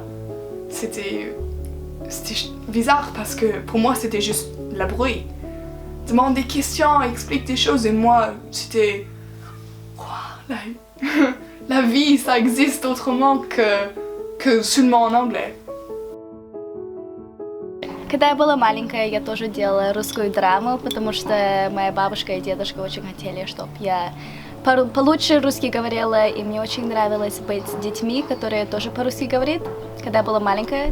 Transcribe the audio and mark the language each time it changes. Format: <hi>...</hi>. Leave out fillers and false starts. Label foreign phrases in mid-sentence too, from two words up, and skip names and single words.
<fr>C'était bizarre parce que pour moi, c'était juste la bruit. Demande des questions, explique des choses et moi, c'était... Wow, la vie, ça existe autrement que seulement en anglais.</fr> <ru>Когда я была маленькая, я тоже делала русскую драму, потому что моя бабушка и дедушка очень хотели, чтобы я получше русский говорила, и мне очень нравилось быть с детьми, которые тоже по-русски говорят, когда я была маленькая.</ru>